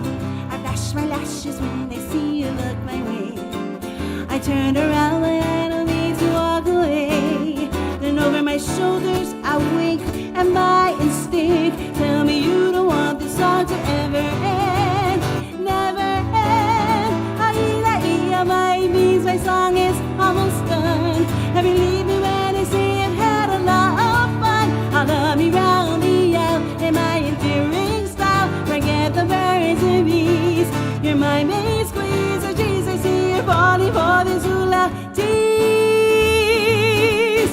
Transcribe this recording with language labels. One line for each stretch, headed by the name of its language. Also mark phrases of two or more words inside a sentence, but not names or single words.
English: I flash my lashes when I see you look my way. I turn around when I don't need to walk away. Then over my shoulders I wink, and my instinct tell me you don't want this song to ever end, never end.
Hawaiian: Haina ia mai
English: means my song is almost done. And believe me when I say I've had a lot of fun. I love me round the out in my endearing style. Forget the birds and bees, you're my main squeeze. Oh geez, I see you're falling for this hula tease.